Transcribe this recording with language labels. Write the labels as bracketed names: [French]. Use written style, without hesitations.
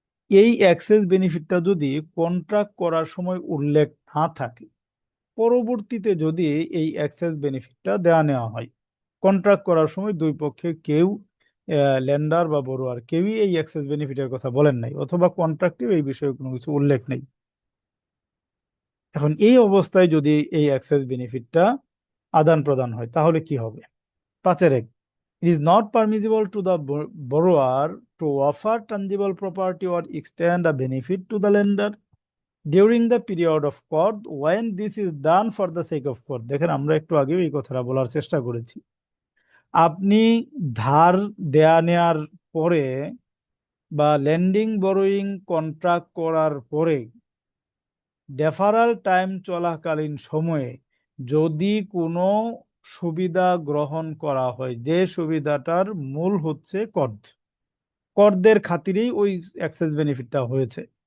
[Bangla] এই এক্সেস বেনিফিটটা যদি কন্ট্রাক্ট করার সময় উল্লেখ না থাকে, পরবর্তীতে যদি এই এক্সেস বেনিফিটটা দেওয়া নেওয়া হয়, কন্ট্রাক্ট করার সময় দুই পক্ষে কেউ লেন্ডার বা বড়োয়ার কেউই এই এক্সেস বেনিফিটের কথা বলেন নাই, অথবা কন্ট্রাক্টেও এই বিষয়ে কোনো কিছু উল্লেখ নেই। এখন এই অবস্থায় যদি এই অ্যাক্সেস বেনিফিটটা আদান প্রদান হয় তাহলে কি হবে? [English] 5-1, it is not permissible to the borrower to offer tangible property or extend a benefit to the lender during the period of court when this is done for the sake of court। [Bangla] দেখেন আমরা একটু আগেও এই কথাটা বলার চেষ্টা করেছি। আপনি ধার দেয়া নেয়ার পরে বা লেন্ডিং বরোয়িং কন্ট্রাক্ট করার পরে ডেফারাল টাইম চলাকালীন সময়ে যদি কোনো সুবিধা গ্রহণ করা হয়, যে সুবিধাটার মূল হচ্ছে করদের খাতিরেই ওই অ্যাক্সেস বেনিফিটটা হয়েছে।